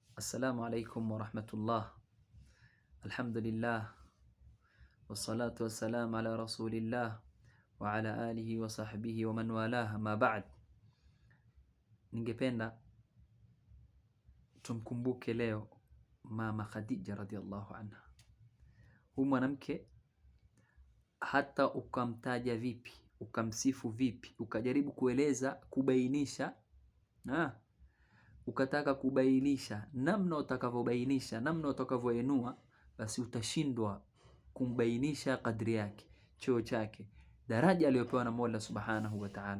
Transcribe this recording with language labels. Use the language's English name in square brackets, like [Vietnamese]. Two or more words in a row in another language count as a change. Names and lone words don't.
[Arabic] السلام عليكم ورحمة الله. الحمد لله والصلاة والسلام على رسول الله وعلى آله وصحبه ومن والاه، أما بعد. [Swahili] Ningependa tumkumbuke leo Mama Khadija [Arabic] رضي الله عنها. [Swahili] Huyu mwanamke hata ukamtaja vipi, ukamsifu vipi, ukajaribu kueleza, kubainisha, ukataka kubainisha namna utakavyobainisha, namna utakavyoenua, basi utashindwa kumbainisha kadri yake, cheo chake, daraja aliyopewa na Mola [Arabic] سبحانه وتعالى.